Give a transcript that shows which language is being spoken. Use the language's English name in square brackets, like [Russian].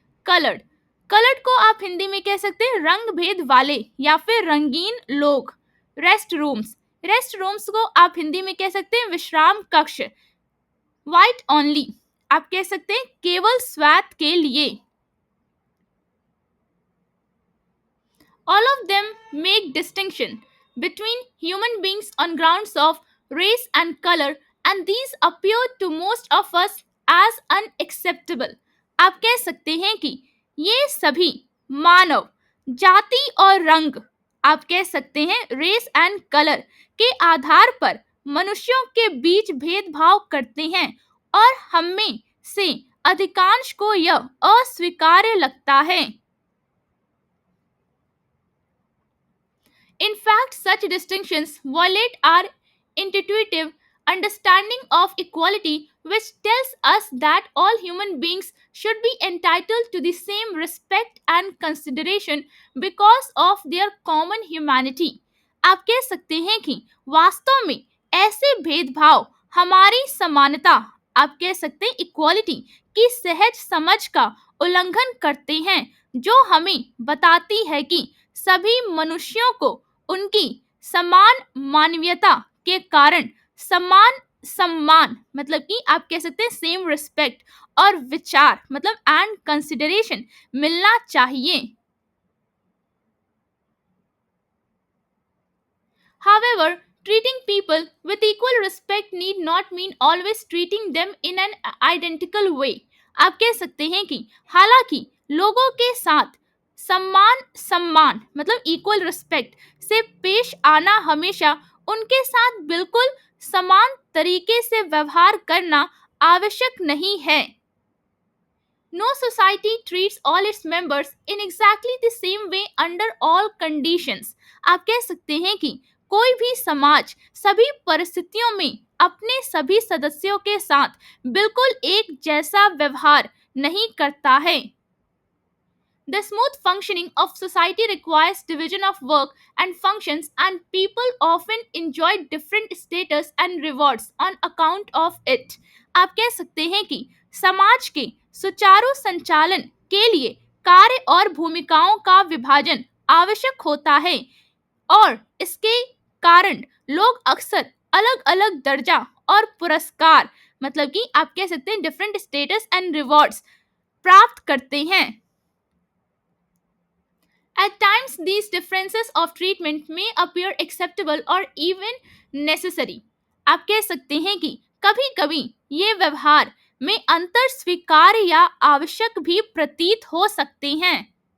[Hindi] Coloured, coloured को आप हिंदी में कह सकते हैं रंग भेद वाले या फिर रंगीन लोग। रेस्ट रूम्स, रेस्ट रूम्स को आप हिंदी में कह सकते हैं विश्राम कक्ष। [English] white only, [Hindi] आप कह सकते हैं केवल श्वेत के लिए। [English] All of them make distinction between human beings on grounds of race and color and these appear to most of us as unacceptable। [Hindi] आप कह सकते हैं कि ये सभी मानव जाति और रंग, आप कह सकते हैं [English] race and colour [Hindi] के आधार पर मनुष्यों के बीच भेदभाव करते हैं और हम में से अधिकांश को यह अस्वीकार्य लगता है। [English] In fact, such distinctions violate our intuitive understanding of equality, which tells us that all human beings should be entitled to the same respect and consideration because of their common humanity। [Hindi] आप कह सकते हैं कि वास्तव में ऐसे भेदभाव हमारी समानता, आप कह सकते हैं इक्वालिटी की सहज समझ का उल्लंघन करते हैं, जो हमें बताती है कि सभी मनुष्यों को उनकी समान मानवीयता के कारण समान सम्मान मतलब कि आप कह सकते हैं [English] same respect [Hindi] और विचार मतलब [English] and consideration [Hindi] मिलना चाहिए। [English] However, treating people with equal respect need not mean always treating them in an identical way। [Hindi] आप कह सकते हैं कि हालांकि लोगों के साथ सम्मान सम्मान मतलब [English] equal respect [Hindi] से पेश आना हमेशा उनके साथ बिल्कुल समान तरीके से व्यवहार करना आवश्यक नहीं है। [English] No society treats all its members in exactly the same way under all conditions। [Hindi] आप कह सकते हैं कि कोई भी समाज सभी परिस्थितियों में अपने सभी सदस्यों के साथ बिल्कुल एक जैसा व्यवहार नहीं करता है। [English] The smooth functioning of society requires division of work and functions, and people often enjoy different status and rewards on account of it। [Hindi] आप कह सकते हैं कि समाज के सुचारू संचालन के लिए कार्य और भूमिकाओं का विभाजन आवश्यक होता है और इसके कारण लोग अक्सर अलग अलग दर्जा और पुरस्कार मतलब कि आप कह सकते हैं [English] different status and rewards [Hindi] प्राप्त करते हैं। [English] At times, these differences of treatment may appear acceptable or even necessary। [Hindi] आप कह सकते हैं कि कभी कभी ये व्यवहार में अंतर स्वीकार्य या आवश्यक भी प्रतीत हो सकते हैं।